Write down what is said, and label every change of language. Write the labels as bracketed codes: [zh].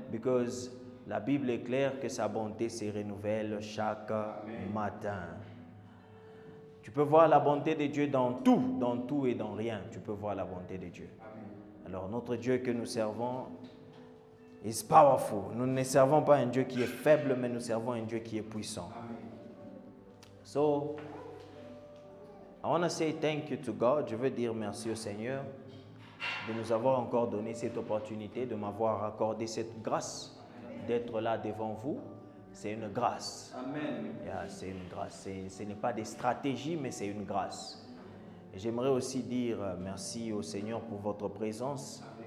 [fr] Because la Bible est claire que sa bonté se renouvelle chaque matin. Tu peux voir la bonté de Dieu dans tout et dans rien. Tu peux voir la bonté de Dieu. Amen. Alors notre Dieu que nous servons [en] is powerful. [fr] Nous ne servons pas un Dieu qui est faible, mais nous servons un Dieu qui est puissant. Amen. [en] So, I want to say thank you to God. [fr] Je veux dire merci au Seigneur de nous avoir encore donné cette opportunité, de m'avoir accordé cette grâce d'être là devant vous. C'est une grâce. Amen. Yeah, c'est une grâce. Ce n'est pas des stratégies, mais c'est une grâce. J'aimerais aussi dire merci au Seigneur pour votre présence.